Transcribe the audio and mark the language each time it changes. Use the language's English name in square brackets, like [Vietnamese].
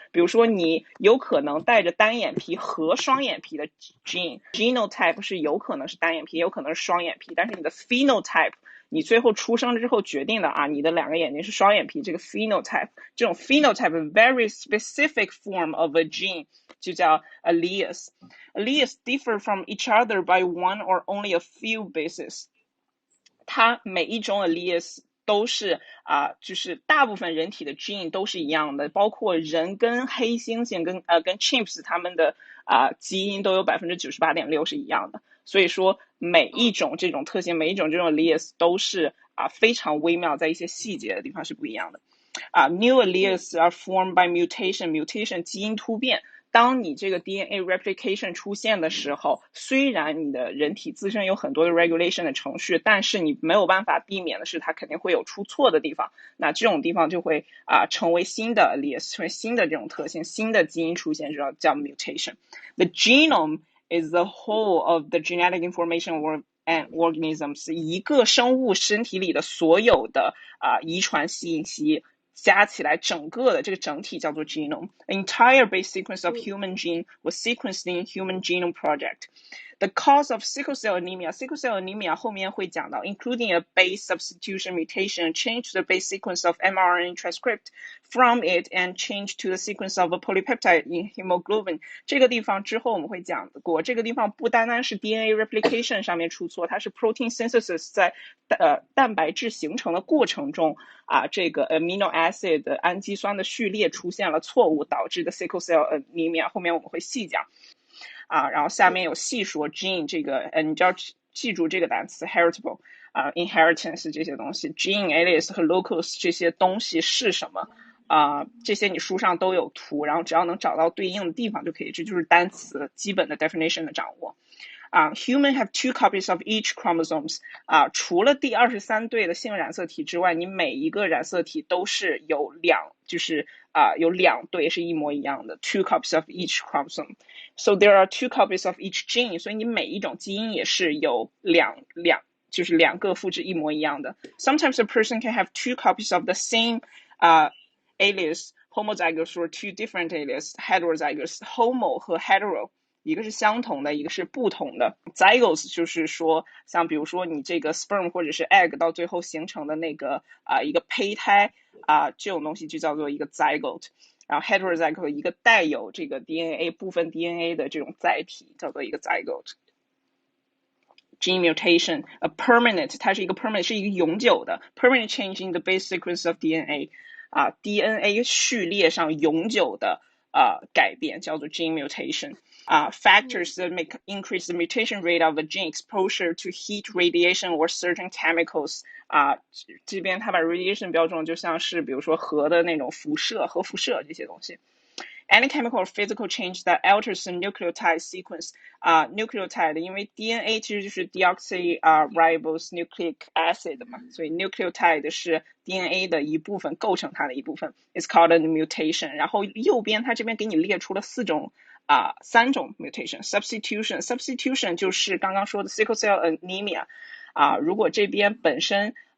[Chinese] 比如说你有可能带着单眼皮和双眼皮的 genotype 是有可能是单眼皮，有可能是双眼皮，但是你的 phenotype你最后出生之后决定的你的两个眼睛是双眼皮，这个 phenotype 这种 phenotype [English] very specific form of a gene [Chinese] 就叫 alleles. [English] Alleles differ from each other by one or only a few bases. [Chinese] 它每一种 alleles都是就是大部分人体的 gene 都是一样的，包括人跟黑猩猩跟 chimps 他们的基因都有 98.6% 是一样的。所以说每一种这种特性，每一种这种 alleles 都是非常微妙，在一些细节的地方是不一样的。 [English] New alleles are formed by mutation 基因突变。 [Chinese] 当你这个 DNA replication 出现的时候，虽然你的人体自身有很多的 regulation 的程序，但是你没有办法避免的是它肯定会有出错的地方，那这种地方就会成为新的 alleles， 成为新的这种特性，新的基因出现叫 mutation. [English] The genome is the whole of the genetic information and organisms. [Chinese] 一个生物身体里的所有的遗传信息加起来整个的这个整体叫做 genome. [English] An entire base sequence of human gene was sequenced in Human Genome Project. The cause of sickle cell anemia [Chinese] 后面会讲到 [English] including a base substitution mutation, change the base sequence of mRNA transcript from it and change to the sequence of a polypeptide in hemoglobin. [Chinese] 这个地方之后我们会讲过，这个地方不单单是 DNA replication 上面出错，它是 protein synthesis 在蛋白质形成的过程中这个 amino acid 的氨基酸的序列出现了错误，导致的 sickle cell anemia， 后面我们会细讲然后下面有细说 gene 这个你就要记住这个单词 heritable inheritance 这些东西 gene alleles 和 locus 这些东西是什么这些你书上都有图，然后只要能找到对应的地方就可以，这就是单词基本的 definition 的掌握。 [English] Human have 2 copies of each chromosomes. [Chinese] 除了第23对的性染色体之外，你每一个染色体都是有有2对是一模一样的 [English] 2 copies of each chromosome. So there are 2 copies of each gene. [Chinese] 所以你每一种基因也是有就是2个复制一模一样的。 [English] Sometimes a person can have 2 copies of the same alleles, homozygous or 2 different alleles, heterozygous, homo 和 hetero。 [Chinese] 一个是相同的，一个是不同的。Zygous 就是说像比如说你这个 sperm 或者是 egg 到最后形成的那个一个胚胎这种东西就叫做一个 zygote。然后 heterozygote 一个带有这个 DNA 部分 DNA 的这种载体叫做一个 zygote。 [English] Gene mutation a permanent [Chinese] 它是一个 [English] permanent [Chinese] 是一个永久的 [English] permanent change in the base sequence of DNA [Chinese] DNA 序列上永久的改变叫做 [English] gene mutation。 Factors that make increase the mutation rate of a gene exposure to heat, radiation, or certain chemicals. [Chinese] 这边它把 radiation 标注就像是比如说核的那种辐射、核辐射这些东西。 [English] Any chemical or physical change that alters the nucleotide sequence. [Chinese] Nucleotide 因为 DNA 其实就是 deoxyribose nucleic acid 嘛，所以 nucleotide 是 DNA 的一部分，构成它的一部分。 [English] It's called a mutation. [Chinese] 然后右边它这边给你列出了3种 mutation. Substitution 就是刚刚说的 sickle cell anemia。如果这边本身